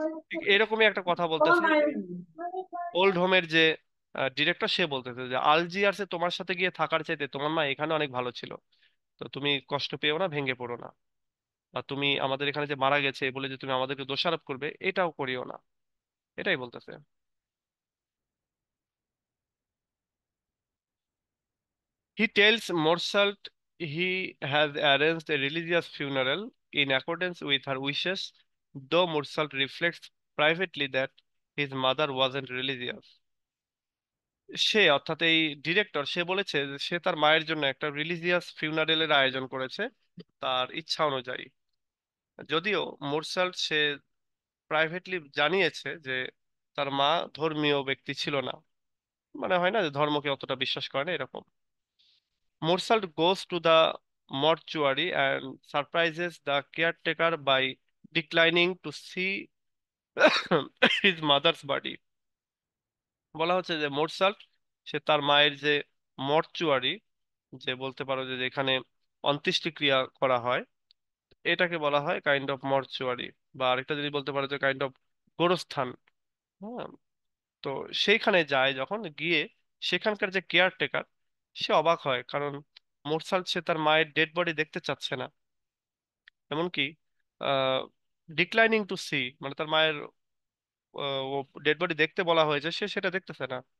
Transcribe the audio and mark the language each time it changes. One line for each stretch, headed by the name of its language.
Bangla: ঠিক এরকমই একটা কথা বলতেছে ওল্ড হোমের যে ডিরেক্টর, সে বলতেছে যে আলজিয়ার্সে তোমার সাথে গিয়ে থাকার চাইতে তোমার মা এখানে অনেক ভালো ছিল। তো তুমি কষ্ট পেও না, ভেঙে পড়ো না, আর তুমি আমাদের এখানে যে মারা গেছে বলে যে তুমি আমাদেরকে দোষারোপ করবে এটাও করিও না, এটাই বলতেছে।
English: He tells Morselt he has arranged a religious funeral in accordance with her wishes, though Morselt reflects privately that his mother wasn't religious.
Bangla: সে অর্থাৎ এই ডিরেক্টর সে বলেছে যে সে তার মায়ের জন্য একটা রিলিজিয়াস ফিউনারেলের আয়োজন করেছে তার ইচ্ছা অনুযায়ী, যদিও মোরসাল্ট সে প্রাইভেটলি জানিয়েছে যে তার মা ধর্মীয় ব্যক্তি ছিল না, মানে হয় না যে ধর্মকে অতটা বিশ্বাস করে না এরকম।
English: Morsalt goes to the mortuary and surprises the caretaker by declining to see his mother's body.
Bangla: বলা হচ্ছে যে মোরসাল্ট সে তার মায়ের যে মর্চুয়ারি, যে বলতে পারো যে যেখানে অন্ত্যেষ্টিক্রিয়া করা হয়, এটাকে বলা হয় কাইন্ড অফ মর্চুয়ারি, বা আরেকটা যদি বলতে পারো যে কাইন্ড অফ গোরস্থান। হ্যাঁ। তো সেইখানে যায়, যখন গিয়ে সেখানকার যে কেয়ারটেকার সে অবাক হয়, কারণ মোরসাল সে তার মায়ের ডেড বডি দেখতে চাচ্ছে না, এমনকি
English: declining to see,
Bangla: মানে তার মায়ের ডেড বডি দেখতে বলা হয়েছে, সে সেটা দেখতেছে না।